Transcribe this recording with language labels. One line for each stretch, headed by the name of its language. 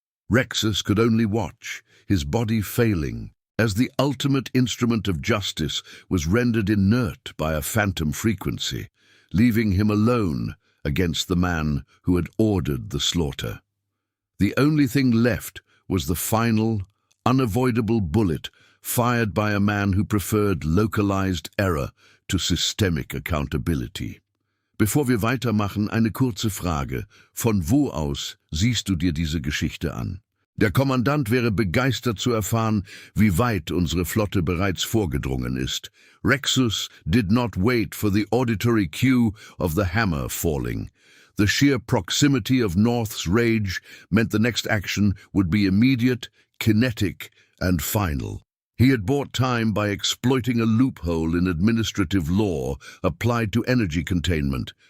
English: Rexus could only watch, his body failing, as the ultimate instrument of justice was rendered inert by a phantom frequency, leaving him alone against the man who had ordered the slaughter. The only thing left was the final, unavoidable bullet fired by a man who preferred localized error to systemic accountability.
German: Bevor wir weitermachen, eine kurze Frage. Von wo aus siehst du dir diese Geschichte an? Der Kommandant wäre begeistert zu erfahren, wie weit unsere Flotte bereits vorgedrungen ist.
English: Rexus did not wait for the auditory cue of the hammer falling. The sheer proximity of North's rage meant the next action would be immediate, kinetic, and final. He had bought time by exploiting a loophole in administrative law applied to energy containment.